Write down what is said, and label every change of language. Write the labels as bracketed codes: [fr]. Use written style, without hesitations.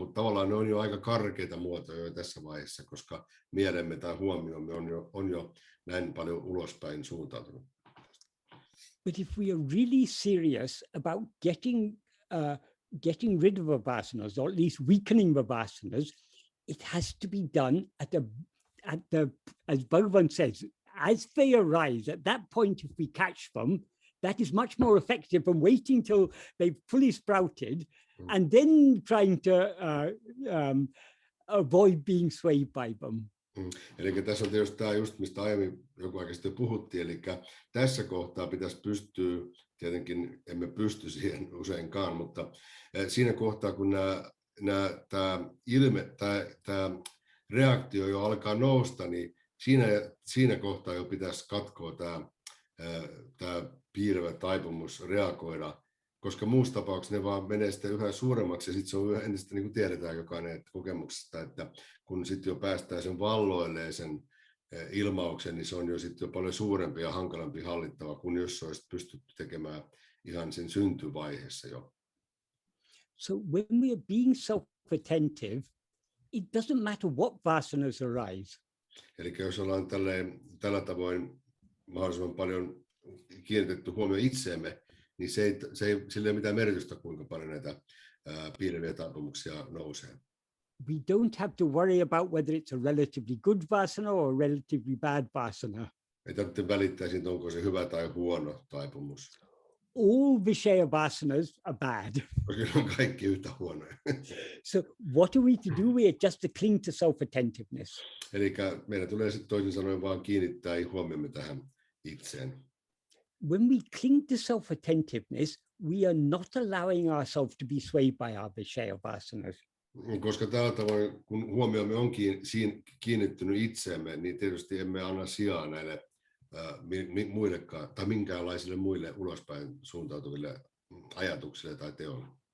[fi] Mutta tavallaan ne on jo aika karkeita muotoja jo tässä vaiheessa, koska mielemme tai huomiomme on jo näin paljon ulospäin suuntautunut. [en] But if we are really serious about getting rid of the vasanas, or at least weakening the vasanas, it has to be done at the as Bhagavan says, as they arise. At that point, if we catch them, that is much more effective than waiting till they've fully sprouted and then trying to avoid being swayed by them. [fi] Eli tässä on tietysti tämä just, mistä aiemmin joku aika sitten puhuttiin, eli tässä kohtaa pitäisi pystyä, tietenkin emme pysty siihen useinkaan, mutta siinä kohtaa, kun tämä reaktio jo alkaa nousta, niin siinä kohtaa jo pitäisi katkoa tämä piilevä taipumus reagoida, koska muussa tapauksessa ne vaan menee sitten yhä suuremmaksi, ja sitten se on yhä entistä, niin kuin tiedetään jokainen kokemuksesta, että kun sitten jo päästään sen valloilleen sen ilmauksen, niin se on jo sitten jo paljon suurempi ja hankalampi hallittava, kuin jos se olisi pystytty tekemään ihan sen syntyvaiheessa jo. [en] So when we are being self-attentive, it doesn't matter what vasanas arise. [fi] Eli jos ollaan tällä tavoin mahdollisimman paljon kiinnitetty huomioon itseemme, niin sillä ei ole mitään merkitystä, kuinka paljon näitä piileviä taipumuksia nousee. [en] We don't have to worry about whether it's a relatively good vasana or a relatively bad vasana. [fi] Ei tarvitse välittää siitä, onko se hyvä tai huono taipumus. [en] All Vishaya vasanas are bad. [fi] Koska ne on kaikki yhtä huonoja. [en] So what are we to do? We are just to cling to self-attentiveness. [fi] Eli meidän tulee sitten toisin sanoen vaan kiinnittää huomiomme tähän itseen. [en] When we cling to self-attentiveness, we are not allowing ourselves to be swayed by our Vishaya vasanas. [fi] Koska tällä tavoin, kun huomiomme on kiinnittynyt itseemme, niin tietysti emme anna sijaa näille muillekaan tai minkäänlaisille muille ulospäin suuntautuville ajatuksille tai teoille.